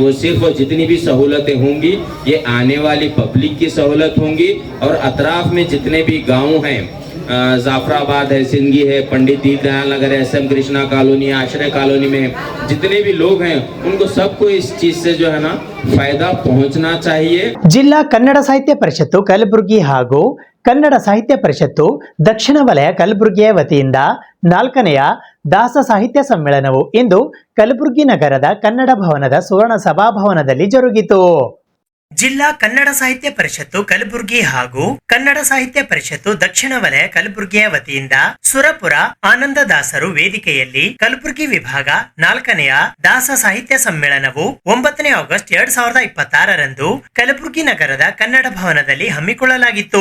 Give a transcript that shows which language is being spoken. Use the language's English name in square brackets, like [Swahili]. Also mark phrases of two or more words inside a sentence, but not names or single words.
[Hindi] वो सिर्फ जितनी भी सहूलतें होंगी ये आने वाली पब्लिक की सहूलत होंगी, और अतराफ़ में जितने भी गाँव हैं, जाफराबाद है, सिंगी है, पंडित दीनदयाल नगर है, SM कृष्णा कॉलोनी, आश्रय कॉलोनी में जितने भी लोग हैं उनको सबको इस चीज से जो है ना फायदा पहुंचना चाहिए। [Kannada] ಜಿಲ್ಲಾ ಕನ್ನಡ ಸಾಹಿತ್ಯ ಪರಿಷತ್ತು ಕಲಬುರಗಿ ಹಾಗೂ ಕನ್ನಡ ಸಾಹಿತ್ಯ ಪರಿಷತ್ತು ದಕ್ಷಿಣ ವಲಯ ಕಲಬುರಗಿಯ ವತಿಯಿಂದ 4ನೆಯ ದಾಸ ಸಾಹಿತ್ಯ ಸಮ್ಮೇಳನವು ಇಂದು ಕಲಬುರಗಿ ನಗರದ ಕನ್ನಡ ಭವನದ ಸುವರ್ಣ ಸಭಾಭವನದಲ್ಲಿ ಜರುಗಿತು. ಜಿಲ್ಲಾ ಕನ್ನಡ ಸಾಹಿತ್ಯ ಪರಿಷತ್ತು ಕಲಬುರಗಿ ಹಾಗೂ ಕನ್ನಡ ಸಾಹಿತ್ಯ ಪರಿಷತ್ತು ದಕ್ಷಿಣ ವಲಯ ಕಲಬುರಗಿಯ ವತಿಯಿಂದ ಸುರಪುರ ಆನಂದದಾಸರು ವೇದಿಕೆಯಲ್ಲಿ ಕಲಬುರಗಿ ವಿಭಾಗ 4ನೆಯ ದಾಸ ಸಾಹಿತ್ಯ ಸಮ್ಮೇಳನವು 9 ಆಗಸ್ಟ್ 2026ರಂದು ಕಲಬುರಗಿ ನಗರದ ಕನ್ನಡ ಭವನದಲ್ಲಿ ಹಮ್ಮಿಕೊಳ್ಳಲಾಗಿತ್ತು.